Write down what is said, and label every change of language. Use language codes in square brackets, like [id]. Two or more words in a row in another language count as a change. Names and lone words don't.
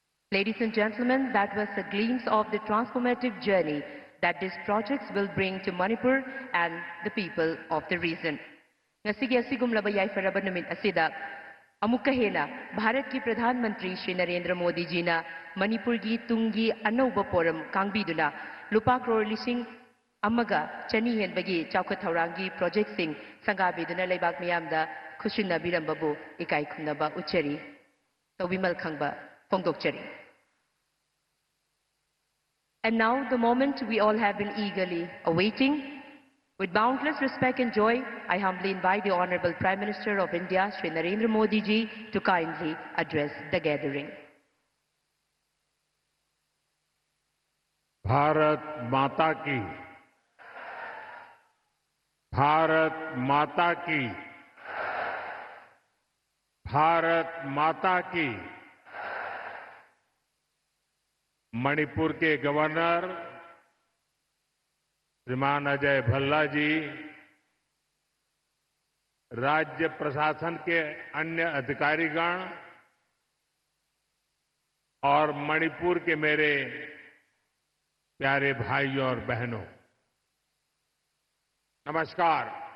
[en] Ladies and gentlemen, that was a glimpse of the transformative journey that these projects will bring to Manipur and the people of the region. [mni] Ngasigi asigumlaba yaifaraba numit asida amukka hena Bharat ki [hi] Pradhan Mantri [mni] Shri Narendra Modi ji na Manipur gi tungi anauba poram kangbiduna lupa crore lising amaga chani henbagi chauka thaurangi project sing sangabiduna leibak miyamda khushina birambabu ikai khunaba uchari tobimal khangba fongdokchari. [en] And now the moment we all have been eagerly awaiting. With boundless respect and joy, I humbly invite the Honorable Prime Minister of India, Shri Narendra Modi ji, to kindly address the gathering. [hi] भारत माता की, भारत माता की, भारत माता की। मणिपुर के गवर्नर श्रीमान अजय भल्ला जी, राज्य प्रशासन के अन्य अधिकारीगण और मणिपुर के मेरे प्यारे भाइयों और बहनों, नमस्कार।